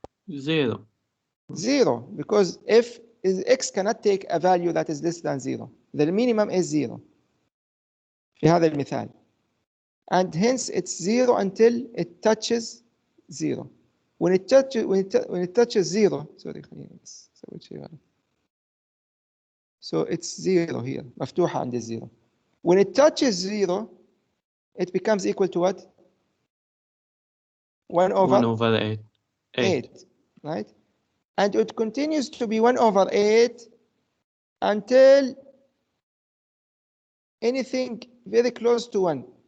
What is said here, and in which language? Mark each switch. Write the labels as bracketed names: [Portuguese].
[English] 0. 0, because x cannot take a value that is less than 0. The minimum is 0 [Arabic] في هذا المثال. [English] And hence it's 0 until it touches 0. When it touches 0, sorry, [Arabic] خليني بس أسوي شيء غلط. [English] So it's 0 here, [Arabic] مفتوحة عند الزيرو. [English] When it touches 0, it becomes equal to what? 1 over 8. 8, right? And it continues to be 1 over 8 until anything very close to 1.